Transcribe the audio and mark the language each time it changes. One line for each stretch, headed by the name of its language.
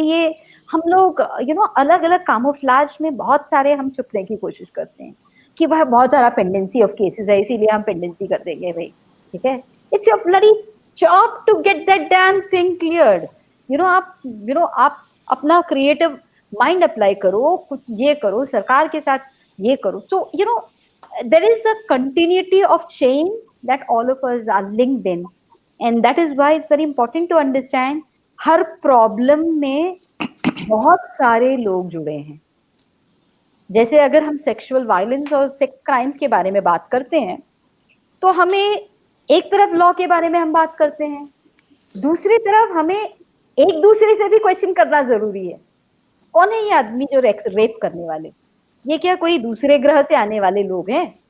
Hindi: ये हम लोग अलग अलग कामोफ्लाज में बहुत सारे हम छुपने की कोशिश करते हैं कि वह बहुत सारा पेंडेंसी ऑफ केसेस है इसीलिए हम पेंडेंसी कर देंगे भाई, ठीक है।
English: It's your bloody job to get that damn thing cleared.
Hindi: आप अपना क्रिएटिव माइंड अप्लाई करो, कुछ ये करो, सरकार के साथ ये करो।
English: तो there is a continuity of chain that all of us are linked in, and that is why it's very important to understand
Hindi: हर problem में बहुत सारे लोग जुड़े हैं। जैसे अगर हम सेक्सुअल वायलेंस और सेक्स क्राइम्स के बारे में बात करते हैं तो हमें एक तरफ लॉ के बारे में हम बात करते हैं, दूसरी तरफ हमें एक दूसरे से भी क्वेश्चन करना जरूरी है। कौन है ये आदमी जो रेप करने वाले? ये क्या कोई दूसरे ग्रह से आने वाले लोग हैं?